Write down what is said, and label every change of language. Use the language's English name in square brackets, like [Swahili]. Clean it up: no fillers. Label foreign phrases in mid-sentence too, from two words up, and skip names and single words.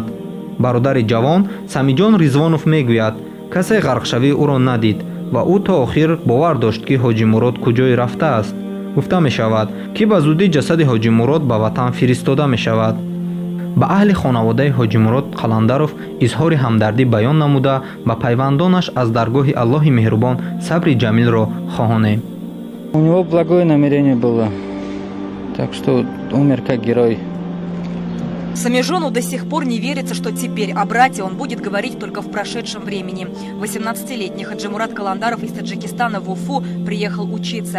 [Tajik] бародари ҷавон Самиҷон Ризвонов мегӯяд, касе ғарқшавии ӯро надид ва ӯ то охир бовар дошт, ки Ҳоҷимурод куҷое рафтааст. гуфта мешавад, ки ба зудӣ ҷасади Ҳоҷимурод ба ватан фиристода мешавад. ба аҳли хонаводаи Ҳоҷимурод Қаландаров изҳори ҳамдардӣ баён намуда, ба пайвандонаш аз даргоҳи Аллоҳи меҳрубон сабри ҷамилро хоҳонем. [Russian] У него благое намерение было, так что умер как герой. Самижону до сих пор не верится, что теперь о брате он будет говорить только в прошедшем времени. 18-летний Хаджимурат Каландаров из Таджикистана в Уфу приехал учиться.